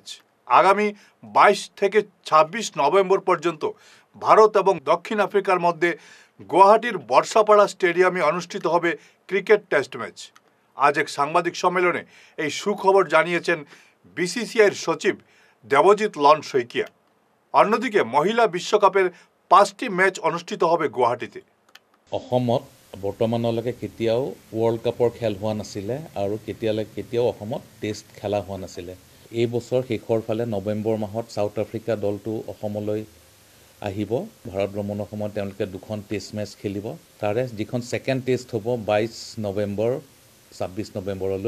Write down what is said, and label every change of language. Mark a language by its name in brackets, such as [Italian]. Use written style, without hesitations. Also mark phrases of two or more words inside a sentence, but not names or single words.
[Bangla] আগামী 22 থেকে 26 নভেম্বর পর্যন্ত ভারত এবং দক্ষিণ আফ্রিকার মধ্যে গুয়াহাটির বর্ষাপাড়া স্টেডিয়ামে অনুষ্ঠিত হবে ক্রিকেট টেস্ট ম্যাচ। আজ এক সাংবাদিক সম্মেলনে এই সুখবর জানিয়েছেন বিসিসিআইয়ের সচিব দেবজিৎ লন শইকিয়া। অন্যদিকে মহিলা বিশ্বকাপের 5টি ম্যাচ অনুষ্ঠিত হবে গুৱাহাটীতে। [Assamese] অসমত বৰ্তমানলৈকে কেতিয়াও ৱৰ্ল্ড কাপৰ খেল হোৱা নাছিলে আৰু কেতিয়াও অসমত টেষ্ট খেলা হোৱা নাছিলে। এই বছৰ শেষৰ ফালে নৱেম্বৰ মাহত সাউথ আফ্ৰিকা দলটো অসমলৈ আহিব। ভাৰত ভ্ৰমণৰ সময়ত তেওঁলোকে 2খন [English] test match [Assamese] খেলিব। তাৰে যিখন [English] second test [Assamese] হ'ব 22 নৱেম্বৰ 26 নৱেম্বৰলৈ।